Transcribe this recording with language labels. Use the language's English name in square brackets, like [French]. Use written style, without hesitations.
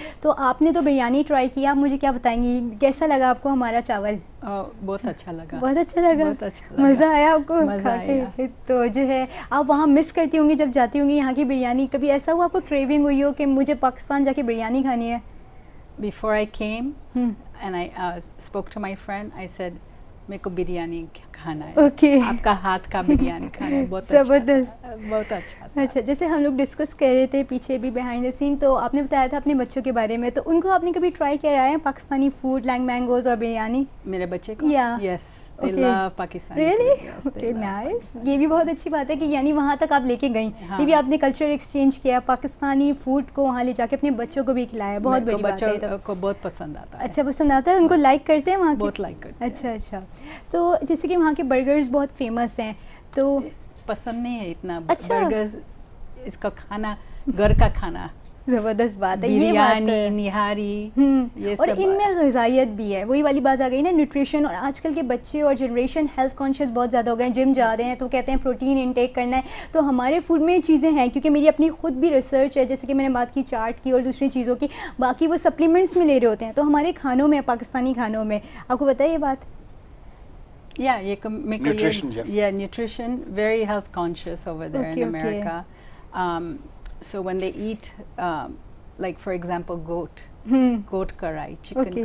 [Urdu] تو آپ نے تو بریانی ٹرائی کیا, آپ مجھے کیا بتائیں گی کیسا لگا آپ کو ہمارا چاول؟ بہت اچھا لگا. بہت اچھا لگا, مزہ آیا آپ کو کھا کے؟ تو جو ہے آپ وہاں مس کرتی ہوں گی جب جاتی ہوں گی یہاں کی بریانی. کبھی ایسا ہوا آپ کو کریونگ ہوئی ہو کہ مجھے پاکستان جا کے بریانی کھانی ہے؟ [English] Before I came and I spoke to my friend, I said, [Urdu] میرے کو بریانی کھانا ہے. اوکے, آپ کا ہاتھ کا بریانی کھانا ہے. بہت زبردست, بہت اچھا. اچھا, جیسے ہم لوگ ڈسکس کر رہے تھے پیچھے بھی بیہائنڈ دا سین, تو آپ نے بتایا تھا اپنے بچوں کے بارے میں, تو ان کو آپ نے کبھی ٹرائی کرایا ہے پاکستانی فوڈ لائک مینگوز اور بریانی؟ میرے بچے کو [English] Yes, they love Pakistani. Really? Okay, nice. [Urdu] یہ بھی بہت اچھی بات ہے کہ یعنی وہاں تک آپ لے کے گئیں, یہ بھی آپ نے کلچر ایکسچینج کیا, پاکستانی فوڈ کو وہاں لے جا کے اپنے بچوں کو بھی کھلایا. بہت بڑی بات ہے. بچوں کو بہت پسند آتا ہے. اچھا, پسند آتا ہے ان کو, لائک کرتے ہیں وہاں کے؟ بہت لائک کرتے ہیں. اچھا اچھا, تو جیسے کہ وہاں کے برگرز بہت فیمس ہیں, تو پسند نہیں ہے اتنا اچھا. برگر اس کا کھانا گھر کا کھانا زبردست بات ہے یہ بات بریانی نہاری یہ اور سب ان میں غذائیت بھی ہے, وہی والی بات آ گئی نا نیوٹریشن. اور آج کل کے بچے اور جنریشن ہیلتھ کانشیس بہت زیادہ ہو گئے ہیں, جم جا رہے ہیں تو کہتے ہیں پروٹین انٹیک کرنا ہے. تو ہمارے فوڈ میں چیزیں ہیں, کیونکہ میری اپنی خود بھی ریسرچ ہے, جیسے کہ میں نے بات کی چاٹ کی اور دوسری چیزوں کی, باقی وہ سپلیمنٹس میں لے رہے ہوتے ہیں. تو ہمارے کھانوں میں, پاکستانی کھانوں میں, آپ کو پتہ ہے یہ بات؟ [English] Yeah, Nutrition, yeah. Nutrition, very health conscious over there Okay, in America. So when they eat, like for example, goat karai, chicken